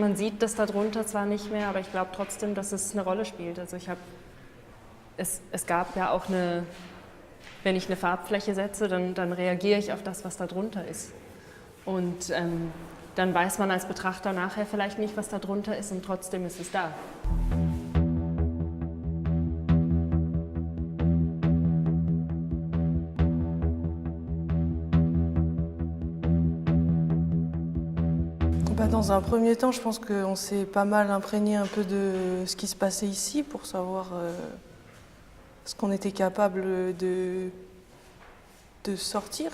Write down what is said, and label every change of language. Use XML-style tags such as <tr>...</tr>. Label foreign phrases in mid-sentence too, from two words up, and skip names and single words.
<de>Man sieht das darunter zwar nicht mehr, aber ich glaube trotzdem, dass es eine Rolle spielt. Also es gab ja auch wenn ich eine Farbfläche setze, dann reagiere ich auf das, was da drunter ist. Und dann weiß man als Betrachter nachher vielleicht nicht, was da drunter ist und trotzdem ist es da.</de> <fr>Dans un premier temps, je pense qu'on s'est pas mal imprégné un peu de ce qui se passait ici pour savoir ce qu'on était capable de sortir.</fr>